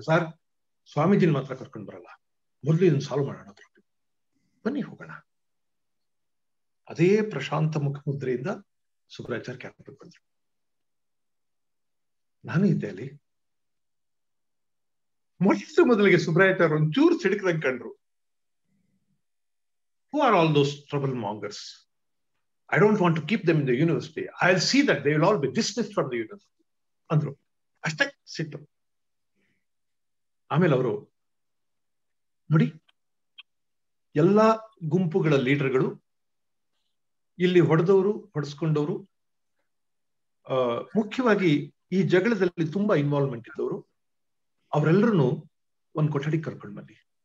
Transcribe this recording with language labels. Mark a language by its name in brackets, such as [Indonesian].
[Kannada] Sir, ಸ್ವಾಮೀಜಿನ ಮಾತ್ರ ಕರ್ಕೊಂಡು ಬರಲ್ಲ, ಮೊದಲು ಇದನ್ನ ಸಾಲ್ವ್ ಮಾಡೋಣ, ಬನ್ನಿ ಹೋಗೋಣ. ಅದೇ ಪ್ರಶಾಂತ ಮುಖಮುದ್ರೆಯಿಂದ ಸುಬ್ರಾಯಾಚಾರ್ಯ ಕ್ಯಾಂಪ್ ಬಂದ್ರು. ನಾನು ಇದ್ದೆ ಅಲ್ಲಿ. ಮೊದಲಿಗೆ ಸುಬ್ರಾಯಾಚಾರ್ಯ ಒಂಚೂರು ಸಿಡಕ್ದಂಗೆ ಕಂಡ್ರು. [English] Who are all those trouble mongers? I don't want to keep them in the university. I'll see that they will all be dismissed from the university. [Kannada] ಅಂದ್ರು. ಅಷ್ಟೇ ಸಿಟ್ಟು. ಆಮೇಲೆ ಅವರು ನೋಡಿ, ಎಲ್ಲಾ ಗುಂಪುಗಳ ಲೀಡರ್ಗಳು, ಇಲ್ಲಿ ಹೊಡೆಸ್ಕೊಂಡವರು, ಮುಖ್ಯವಾಗಿ ಈ ಜಗಳದಲ್ಲಿ ತುಂಬಾ ಇನ್ವಾಲ್ವ್ಮೆಂಟ್ ಇದ್ದವರು, ಅವರೆಲ್ಲರೂ ಒಂದ್ ಕೊಠಡಿ ಕರ್ಕೊಂಡ್ ಬನ್ನಿ.